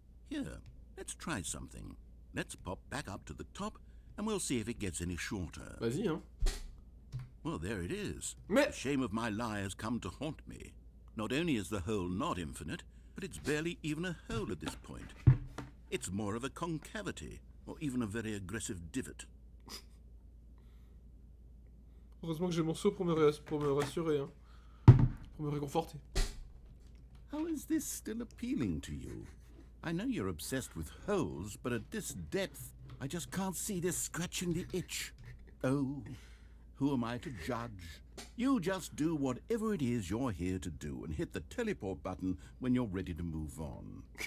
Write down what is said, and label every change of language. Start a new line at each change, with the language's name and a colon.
English: Here, let's try something. Let's pop back up to the top, and we'll see if it gets any shorter.
French: Vas-y, hein.
English: Well, there it is.
French: Mais...
English: The shame of my lie has come to haunt me. Not only is the hole not infinite, but it's barely even a hole at this point. It's more of a concavity, or even a very aggressive divot.
French: Heureusement que j'ai mon seau pour me rassurer, hein. Pour me réconforter.
English: How is this still appealing to you? I know you're obsessed with holes, but at this depth, I just can't see this scratching the itch. Oh, who am I to judge? You just do whatever it is you're here to do and hit the teleport button when you're ready to move on.